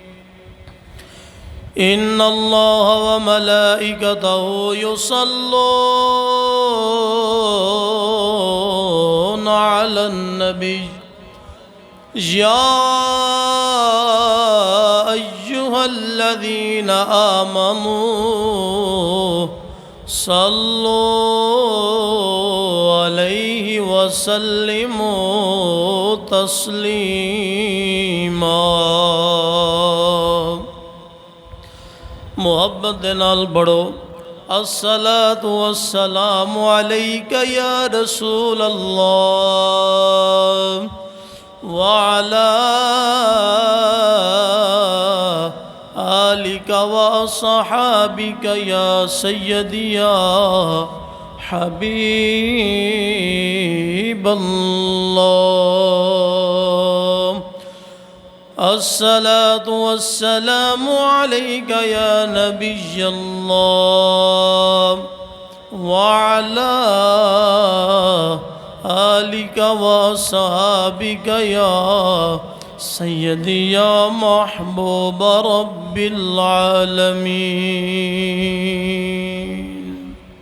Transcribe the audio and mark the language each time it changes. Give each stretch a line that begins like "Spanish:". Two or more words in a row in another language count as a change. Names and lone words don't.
Arabic: إن الله وملائكته يصلون على النبي يا أيها الذين آمنوا صلوا عليه وسلموا تسلیما.
Punjabi: محبت نال بڑھو.
Arabic: الصلاة والسلام علیک یا رسول اللہ وعلى آلک وصحابک یا سیدی یا حبیب اللہ. الصلاة والسلام عليك يا نبي الله وعلى آلك وصحابك يا سيدي يا محبوب رب العالمين.